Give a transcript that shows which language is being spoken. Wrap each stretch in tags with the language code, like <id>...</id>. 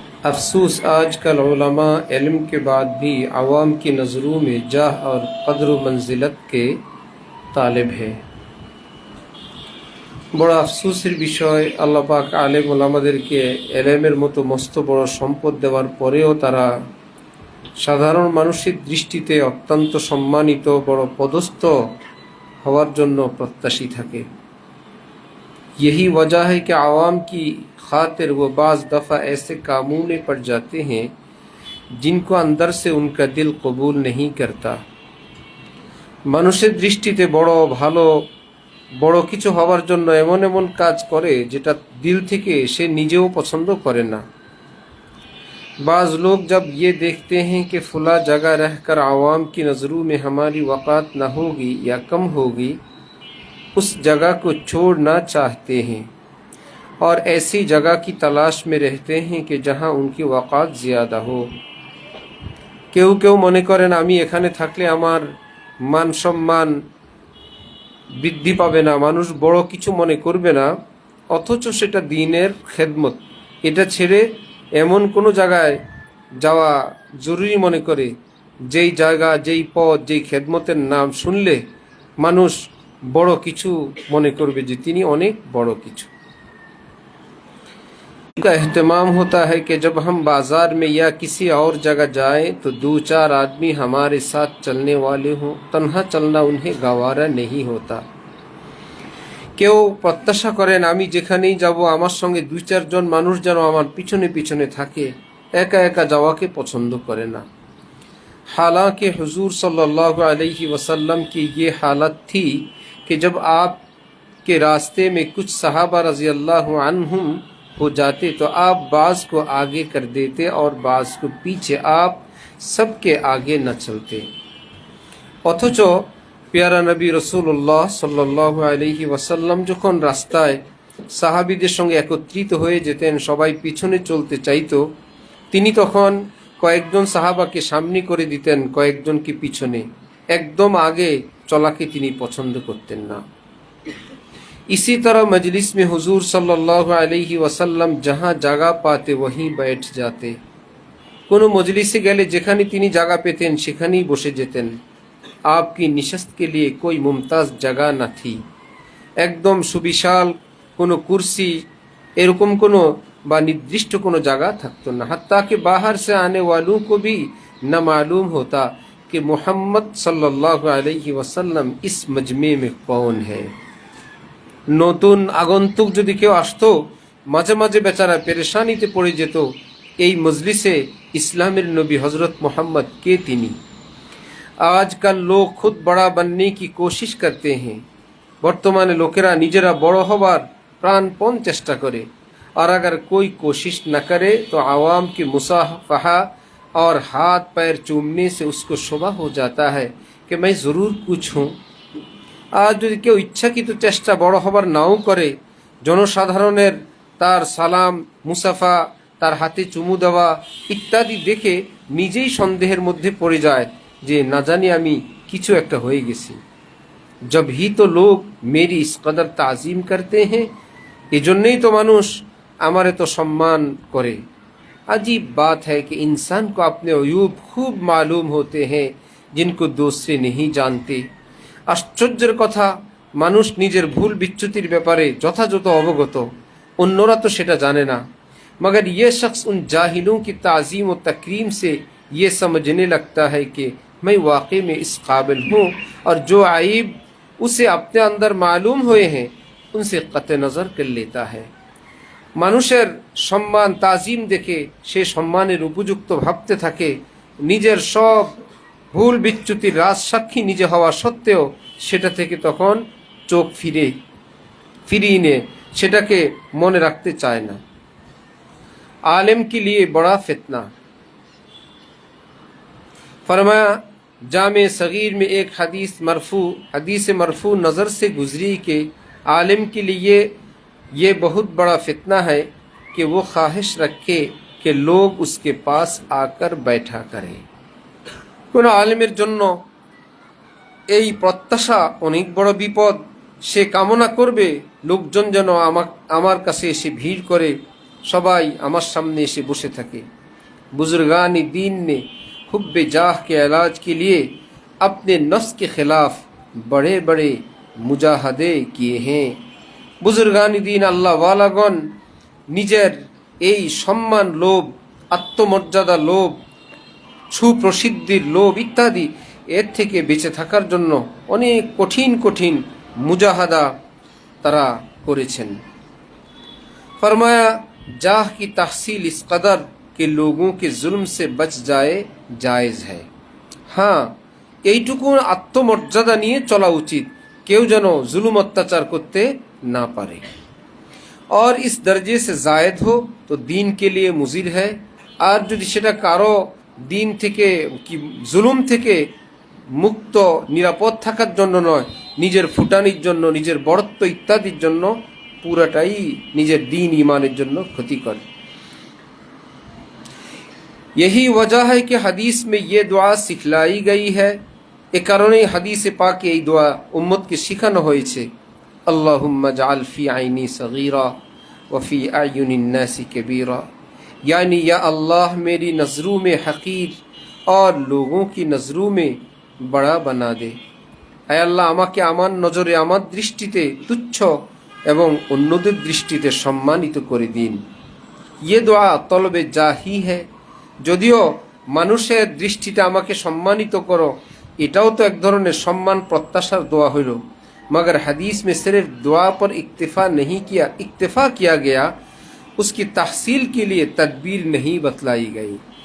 <hi>अफसोस आजकल उलमा इल्म के बाद भी आवाम की नज़रों में जाह और कद्र मंजिलत के तालिब है।</hi> <bn>বড় আফসোসের বিষয়, আল্লাহ পাক আলেম ওলামাদেরকে এলেমের মতো মস্ত বড় সম্পদ দেওয়ার পরেও তারা সাধারণ মানুষের দৃষ্টিতে অত্যন্ত সম্মানিত বড় পদস্থ হওয়ার জন্য প্রত্যাশী থাকে।</bn> <hi>यही वजह है कि आवाम की खातिर वो बाज़ दफ़ा ऐसे कामों में पड़ जाते हैं जिनको अंदर से उनका दिल कबूल नहीं करता।</hi> <bn>মানুষের দৃষ্টিতে বড় ভালো বড় কিছু হওয়ার জন্য এমন এমন কাজ করে যেটা দিল থেকে সে নিজেও পছন্দ করে না।</bn> <hi>बाज़ लोग जब ये देखते हैं कि फला जगह रहकर आवाम की नज़रों में हमारी वक़ात न होगी या कम होगी, उस जगह को छोड़ना चाहते हैं और ऐसी जगह की तलाश में रहते हैं कि जहां उनकी वक़ात ज़्यादा हो।</hi> <bn>কেউ কেউ মনে করেন আমি এখানে থাকলে আমার মান সম্মান বৃদ্ধি পাবে না, মানুষ বড় কিছু মনে করবে না, অথচ সেটা দ্বীনের খেদমত। এটা ছেড়ে এমন কোনো জায়গায় যাওয়া জরুরি মনে করে যেই জায়গা, যেই পথ, যেই খেদমতের নাম শুনলে মানুষ বড় কিছু মনে করবে যে তিনি অনেক বড় কিছু।</bn> <hi>का एहतमाम होता है कि जब हम बाजार में या किसी और जगह जाएं तो दो चार आदमी हमारे साथ चलने वाले हों, तन्हा चलना उन्हें गवारा नहीं होता।</hi> <bn>কেউ প্রত্যাশা করেন আমি যেখানেই যাব আমার সঙ্গে দুই চারজন মানুষ যেন আমার পিছনে পিছনে থাকে, একা একা যাওয়াকে পছন্দ করে না।</bn> <hi>हालांकि हुजूर सल्लल्लाहु अलैहि वसल्लम की ये हालत थी कि जब आपके रास्ते में कुछ सहाबा रज़ी अल्लाह अन्हुम हो जाते तो आप बाज़ को आगे कर देते और बाज़ को पीछे, आप सबके आगे न चलते।</hi> <bn>অথচ প্যারা নবী রসুল্লাহ সাল্লাল্লাহু আলাইহি ওয়াসাল্লাম যখন রাস্তায় সাহাবীদের সঙ্গে একত্রিত হয়ে যেতেন, সবাই পিছনে চলতে চাইতো, তিনি তখন কয়েকজন সাহাবাকে সামনে করে দিতেন, কয়েকজনকে পিছনে। একদম আগে চলাকে তিনি পছন্দ করতেন না।</bn> <hi>इसी तरह मजलिस में हुजूर सल्लल्लाहु अलैहि वसल्लम जहाँ जगह पाते वहीं बैठ जाते।</hi> <bn>কোনো মজলিসে গেলে যেখানে তিনি জায়গা পেতেন সেখানেই বসে যেতেন।</bn> <hi>आपकी निशस्त के लिए कोई मुमताज जगह न थी।</hi> <bn>একদম সুবিশাল কোনো কুরসি এরকম কোনো বা निर्दिष्ट কোনো জায়গা থাকতো না।</bn> <hi>हत्ता कि बाहर से आने वालों को भी न मालूम होता कि मोहम्मद सल्लल्लाहु अलैहि वसल्लम इस मजमे में कौन है।</hi> <bn>নতুন আগন্তুক যদি কেউ আসতো, মাঝে মাঝে বেচারা পেরেশানিতে পড়ে যেত, এই মজলিসে ইসলামের নবী হজরত মোহাম্মদ কে তিনি।</bn> <hi>আজকাল লোক খুদ বড়া बनने की कोशिश करते हैं।</hi> <bn>বর্তমানে লোকেরা নিজেরা বড় হবার প্রাণপণ চেষ্টা করে,</bn> <hi>और अगर कोई कोशिश न करे तो आवाम की मुसाफहा और हाथ पैर चूमने से उसको शुबा हो जाता है कि मैं ज़रूर कुछ हूँ।</hi> <bn>আজ যদি কেউ ইচ্ছাকৃত চেষ্টা বড় হবার নাও করে, জনসাধারণের তার সালাম মুসাফা, তার হাতে চুমু দেওয়া ইত্যাদি দেখে নিজেই সন্দেহের মধ্যে পড়ে যায় যে না জানি আমি কিছু একটা হয়ে গেছি।</bn> <hi>जब ही तो लोग मेरी इस कदर ताज़ीम करते हैं,</hi> <bn>এজন্যই তো মানুষ আমার এত সম্মান করে।</bn> <hi>अजीब बात है कि इंसान को अपने अयूब खूब मालूम होते हैं जिनको दूसरे नहीं जानते।</hi> <bn>আশ্চর্যের কথা, মানুষ নিজের ভুল বিচ্যুতির ব্যাপারে যথাযথ অবগত, অন্যরা তো সেটা জানে না।</bn> <hi>मगर ये शख्स उन जाहिलों की ताज़ीम व तकरीम से ये समझने लगता है कि मैं वाकई में इस काबिल हूँ, और जो आइब उसे अपने अंदर मालूम हुए हैं उनसे कत नज़र कर लेता है।</hi> <bn>মানুষের সম্মান তাজিম দেখে সে সম্মানের উপযুক্ত ভাবতে থাকে, নিজের সব ভুল বিচ্যুতির রাজ সাক্ষী নিজে হওয়া সত্ত্বেও সেটা থেকে তখন চোখ ফিরিয়ে নিয়ে সেটাকে মনে রাখতে চায় না।</bn> <hi>आलिम के लिए बड़ा फितना। फरमाया जामे सगीर में एक हदीस मरफू नज़र से गुजरी कि आलिम के लिए ये बहुत बड़ा फितना है कि वो ख्वाहिश रखे कि लोग उसके पास आकर बैठा करें।</hi> <bn>কোনো আলিমের জন্য এই প্রত্যাশা অনেক বড় বিপদ সে কামনা করবে লোকজন যেন আমার কাছে এসে ভিড় করে, সবাই আমার সামনে এসে বসে থাকে।</bn> <hi>बुजुर्गानी दीन ने हुब्बे जाह के इलाज के लिए अपने नफ्स के खिलाफ बड़े बड़े मुजाहदे किए हैं। बुजुर्गानी दीन</hi> <bn>আল্লাহ ওয়ালাগণ নিজের এই সম্মান লোভ, আত্মমর্যাদা লোভ, সুপ্রসিদ্ধির লোভ ইত্যাদি এর থেকে বেঁচে থাকার জন্য অনেক কঠিন কঠিন মুজাহাদা তারা করেছেন।</bn> <hi>फरमाया जाह की तहसील इस कदर कि लोगों के जुल्म से बच जाए जायज़ है।</hi> <bn>हाँ, এইটুকু আত্মমর্যাদা নিয়ে চলা উচিত, কেউ যেন জুলুম অত্যাচার করতে না পারে।</bn> <hi>और इस दर्जे से जायद हो तो दीन के लिए मुजिर है।</hi> <bn>আর যদি সেটা কারো দিন থেকে কি জুলুম থেকে মুক্ত নিরাপদ থাকার জন্য নয়, নিজের ফুটানির জন্য, নিজের বড়ত্ব ইত্যাদির জন্য, পুরাটাই নিজের দিন ইমানের জন্য ক্ষতিকর।</bn> <hi>यही वजह है कि हदीस में ये दुआ सिखलाई गई है।</hi> <bn>ए कारणे हदीस पाके এই দোয়া উম্মতকে শেখানো হয়েছে।</bn> <ar>अल्लाहुम्मा जअल फी आइनी सगीरा व फी अयुनिन नासी कबीरा,</ar> <hi>यानी या अल्लाह मेरी नज़रों में हकीर और लोगों की नज़रों में बड़ा बना दे।</hi> <bn>আয় আল্লাহ আমাকে আমার নজরে, আমার দৃষ্টিতে তুচ্ছ এবং অন্যদের দৃষ্টিতে সম্মানিত করে দিন।</bn> <hi>ये दुआ তলবে জাহি है।</hi> <bn>যদিও মানুষের দৃষ্টিতে আমাকে সম্মানিত করো, এটাও তো এক ধরনের সম্মান প্রত্যাশার দোয়া হইল।</bn> <hi>मगर हदीस में सिर्फ दुआ पर इक्तिफा किया गया, उसकी तहसील के लिए तदबीर नहीं बतलाई गई।</hi>